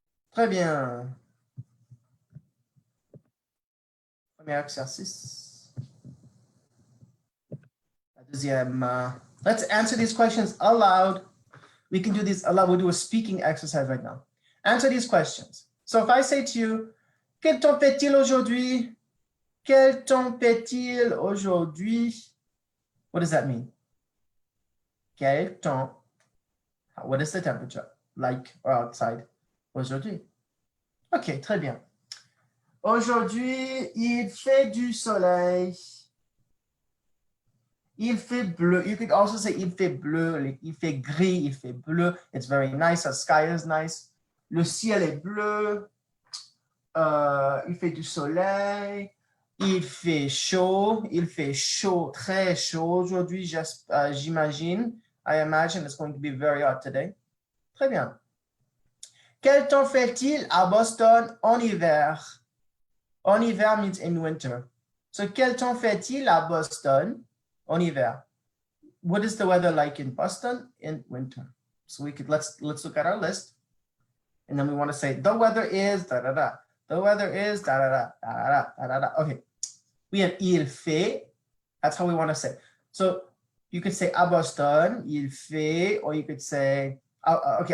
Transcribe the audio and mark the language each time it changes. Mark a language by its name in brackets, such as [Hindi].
[French] Très bien. Premier exercice. La deuxième. [English] Let's answer these questions aloud. We can do these aloud. We'll do a speaking exercise right now. Answer these questions. So if I say to you, [French] quel temps fait-il aujourd'hui? Quel temps fait-il aujourd'hui? [English] What does that mean? [French] Quel temps? [English] What is the temperature like or outside aujourd'hui? [French] Ok, très bien. Aujourd'hui, il fait du soleil. Il fait bleu. [English] You could also say [French] il fait bleu. Like, il fait gris, il fait bleu. [English] It's very nice. The sky is nice. [French] Le ciel est bleu. Il fait du soleil. Il fait chaud, très chaud aujourd'hui, j'imagine. [English] I imagine it's going to be very hot today. [French] Très bien. Quel temps fait-il à Boston en hiver? En hiver [English] means in winter. [French] So, quel temps fait-il à Boston en hiver? [English] What is the weather like in Boston in winter? So we could let's look at our list, and then we want to say the weather is da da da. The weather is da da da da da da da. Okay, we have il fait. That's how we want to say. So you could say [French] à Boston, il fait, [English] or you could say okay.